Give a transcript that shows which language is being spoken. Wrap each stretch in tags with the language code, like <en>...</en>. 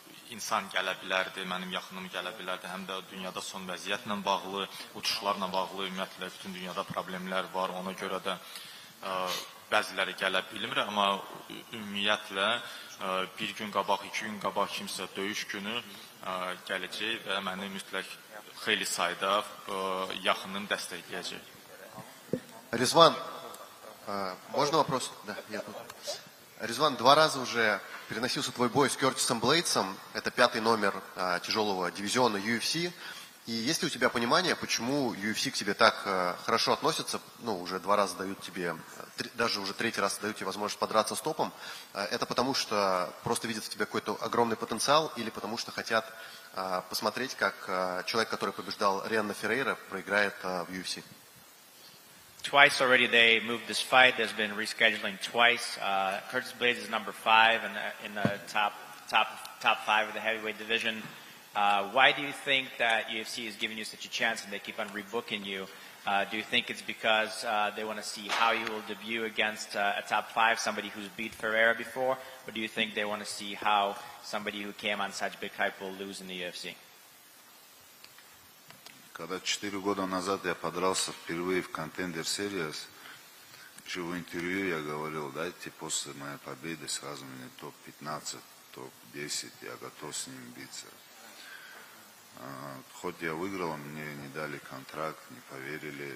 <az>insan gələ bilərdi, mənim yaxınım gələ bilərdi, həm də dünyada son vəziyyətlə bağlı, uçuşlarla bağlı, ümumiyyətlə, bütün dünyada problemlər var, ona görə də bəziləri gələ bilmir, amma ümumiyyətlə, bir gün qabaq, 2 gün qabaq kimsə döyüş günü gələcək və məni mütləq xeyli sayda yaxınım dəstəkləyəcək.</az> <ru>Ризван, можно вопрос? Да, я тут. Ризван, 2 раза уже переносился твой бой с Кертисом Блейдсом. Это 5-й номер тяжелого дивизиона UFC. И есть ли у тебя понимание, почему UFC к тебе так хорошо относится? Уже 2 раза дают тебе, даже уже 3-й раз дают тебе возможность подраться с топом. Это потому, что просто видят в тебе какой-то огромный потенциал, или потому что хотят посмотреть, как человек, который побеждал Риана Феррейра, проиграет в UFC?</ru> <en>Twice already they moved this fight. There's been rescheduling twice. Curtis Blades is number 5 in the top 5 of the heavyweight division. Why do you think that UFC is giving you such a chance and they keep on rebooking you? Do you think it's because they want to see how you will debut against a top 5, somebody who's beat Ferreira before? Or do you think they want to see how somebody who came on such big hype will lose in the UFC?</en> <ru>Когда 4 года назад я подрался впервые в Contender Series, еще в интервью я говорил, дайте после моей победы сразу мне топ-15, топ-10, я готов с ним биться. Хоть я выиграл, мне не дали контракт, не поверили.</ru>